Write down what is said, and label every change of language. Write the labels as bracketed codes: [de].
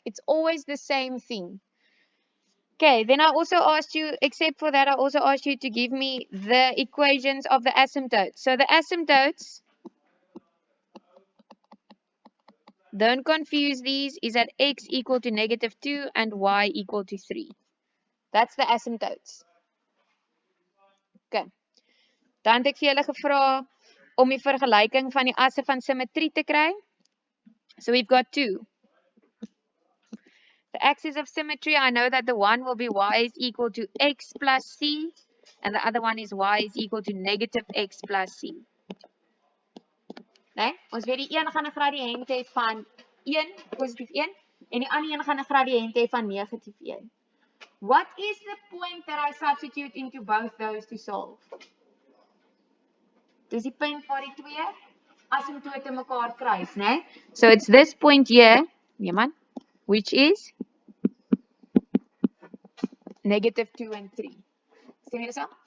[en] It's always the same thing. Okay, then I also asked you, except for that, I also asked you to give me the equations of the asymptotes. So the asymptotes, don't confuse these, is that x equal to -2 and y equal to 3. That's the asymptotes. Okay. [af] Dan het ek vir julle gevra om die vergelyking van die asse van symmetrie te kry. [en] So we've got two. The axis of symmetry, I know that the one will be y is equal to x plus c, and the other one is y is equal to -x plus c. [af] Nee, ons weet die een gaan 'n gradiënt hê van 1, positief 1, en die ander een gaan 'n gradiënt hê van negatief 1. [en] What is the point that I substitute into both those to solve? [af] Dis die punt waar die twee asymptote mekaar kruis, né? [en] So it's this point here, [af] nee man, [en] which is -2 en 3. [af] Sien jy dit so?